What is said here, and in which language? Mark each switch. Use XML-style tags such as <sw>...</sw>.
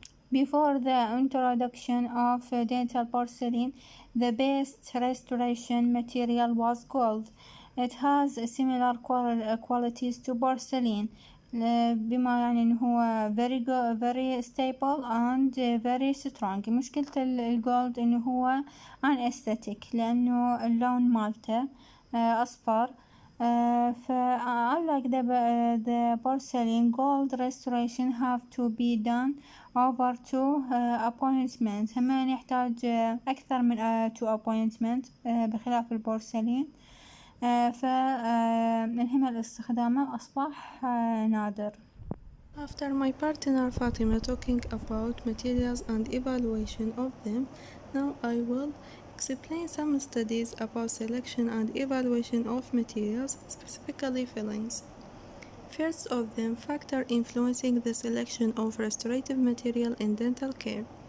<en>Before the introduction of dental porcelain, the best restoration material was gold. It has similar qualities to porcelain،</en> <ar>بما يعني إنه هو</ar> <en>very stable and very strong.</en> <ar>مشكلة الجولد إنه هو unaesthetic لأنه اللون مالته أصفر.</ar> <en>unlike the porcelain, gold restoration have to be done over 2 appointments.</en> <ar>هم يحتاج أكثر من 2 appointments بخلاف البورسلين. فالهم الاستخدامه أصبح نادر.</ar> <en>After my partner Fatima talking about materials and evaluation of them, now I will explain some studies about selection and evaluation of materials, specifically fillings. First of them, factor influencing the selection of restorative material in dental care.</en>